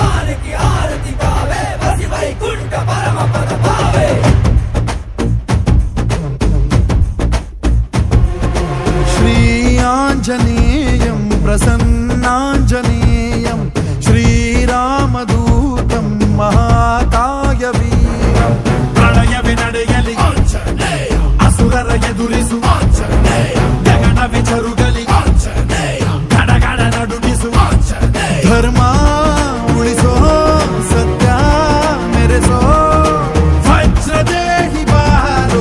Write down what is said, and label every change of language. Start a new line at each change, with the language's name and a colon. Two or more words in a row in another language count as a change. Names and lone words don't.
Telugu: శివునికి ఆరతి కావే వసి వైకుంఠ పరమ పద భావే
Sanskrit: శ్రీ ఆంజనేయం ప్రసన్నాంజనేయం శ్రీరామదూతం మహాకాయ
Kannada: వీరం ಪ್ರಳಯವೇ ನಡೆಯಲಿ ಅಸುರರ ಎದುರಿಸು ಗಗನ ವಿಚರುಗಲಿ ಗಡಗಡ ನಡುಗಿಸು ಧರ್ಮ ಉಳಿಸೋ ಸತ್ಯ ಮೆರೆಸೋ ವಜ್ರದೇಹಿ ಬಾರೋ